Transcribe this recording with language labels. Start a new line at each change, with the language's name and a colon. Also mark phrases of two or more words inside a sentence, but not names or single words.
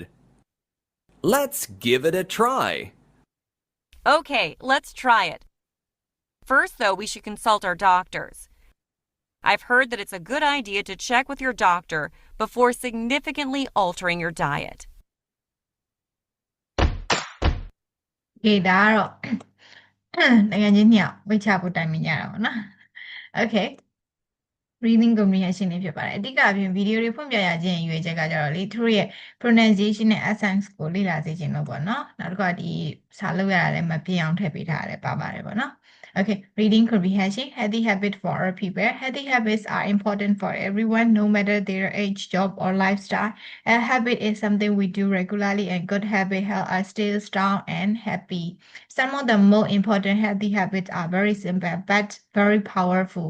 English: Let's give it a try. Okay, let's try it. First, though, we should consult our doctors. I've heard that it's a good idea to check with your doctor before significantly altering your diet.
Burmese: Okay, ဒါကတော့ နိုင်ငံချင်းညဝိတ်ချဖို့တိုင်ပင်ကြတာပေါ့နော်
English: Okay reading comprehension
Burmese: တွေဖြစ်ပါတယ်အဓိကအပြင်ဗီဒီယိုတွေဖွင့်ပြရခြင်းရွေးချက်ကကြတော့လေသူတို့ရဲ့ pronunciation နဲ့ accent ကိုလေ့လာစေခြင်းလို့ပေါ့နော်နောက်တစ်ခါဒီစာလုပ်ရတာလည်းမပြည့်အောင်ထည့်ပေးထားရတယ်ပါပါတယ်ပေါ့နော်
English: Okay, reading comprehension, healthy habit for all people. Healthy habits are important for everyone, no matter their age, job, or lifestyle. A habit is something we do regularly, and good habits help us stay strong and happy. Some of the more important healthy habits are very simple but very powerful.